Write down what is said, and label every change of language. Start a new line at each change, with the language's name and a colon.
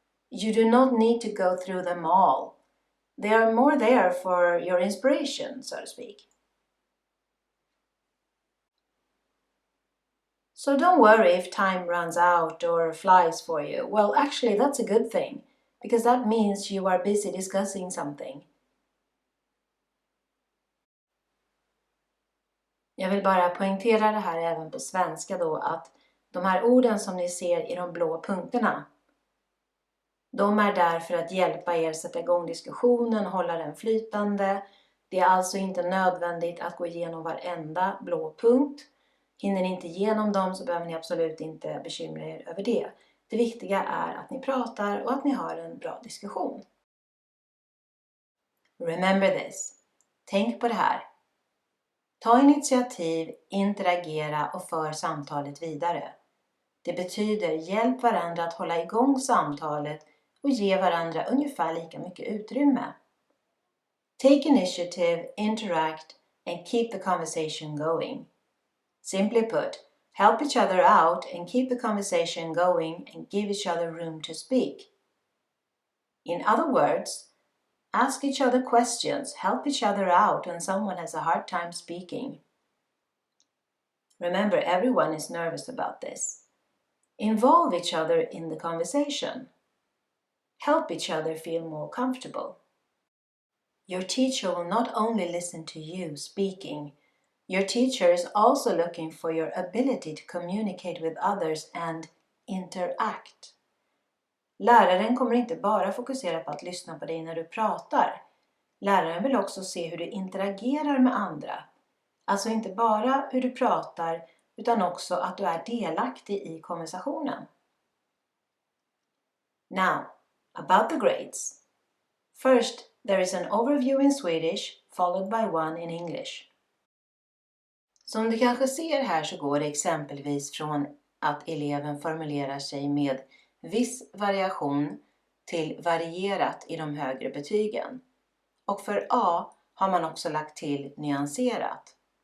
English: You do not need to go through them all. They are more there for your inspiration, so to speak. So don't worry if time runs out or flies for you. Well, actually that's a good thing, because that means you are busy discussing something.
Swedish: Jag vill bara poängtera det här även på svenska då, att de här orden som ni ser i de blå punkterna, de är där för att hjälpa er sätta igång diskussionen, hålla den flytande. Det är alltså inte nödvändigt att gå igenom varenda blå punkt. Hinner ni inte igenom dem så behöver ni absolut inte bekymra er över det. Det viktiga är att ni pratar och att ni har en bra diskussion.
English: Remember this.
Swedish: Tänk på det här. Ta initiativ, interagera och för samtalet vidare. Det betyder hjälp varandra att hålla igång samtalet och ge varandra ungefär lika mycket utrymme.
English: Take initiative, interact and keep the conversation going. Simply put, help each other out and keep the conversation going and give each other room to speak. In other words, ask each other questions, help each other out when someone has a hard time speaking. Remember, everyone is nervous about this. Involve each other in the conversation. Help each other feel more comfortable. Your teacher will not only listen to you speaking, your teacher is also looking for your ability to communicate with others and interact.
Swedish: Läraren kommer inte bara fokusera på att lyssna på dig när du pratar. Läraren vill också se hur du interagerar med andra. Alltså inte bara hur du pratar, utan också att du är delaktig i konversationen.
English: Now, about the grades. First, there is an overview in Swedish, followed by one in English.
Swedish: Som du kanske ser här så går det exempelvis från att eleven formulerar sig med viss variation till varierat i de högre betygen. Och för A har man också lagt till nyanserat.